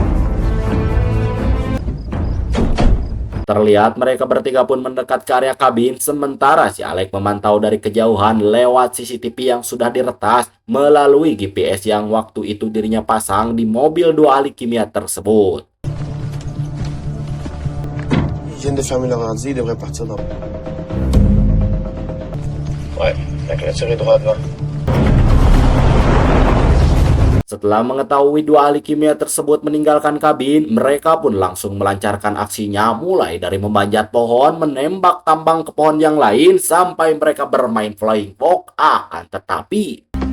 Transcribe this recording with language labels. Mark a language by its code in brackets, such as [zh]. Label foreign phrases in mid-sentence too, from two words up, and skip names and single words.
[id] Terlihat mereka bertiga pun mendekat ke area kabin, sementara si Alec memantau dari kejauhan lewat CCTV yang sudah diretas melalui GPS yang waktu itu dirinya pasang di mobil 2 ahli kimia tersebut. [fr] Ils viennent de fermer leur ordi, ils devraient partir dans... Ouais, la clôture est droite là. [id] Setelah mengetahui 2 ahli kimia tersebut meninggalkan kabin, mereka pun langsung melancarkan aksinya mulai dari memanjat pohon, menembak tambang ke pohon yang lain, sampai mereka bermain [en] flying fox. [id] Akan tetapi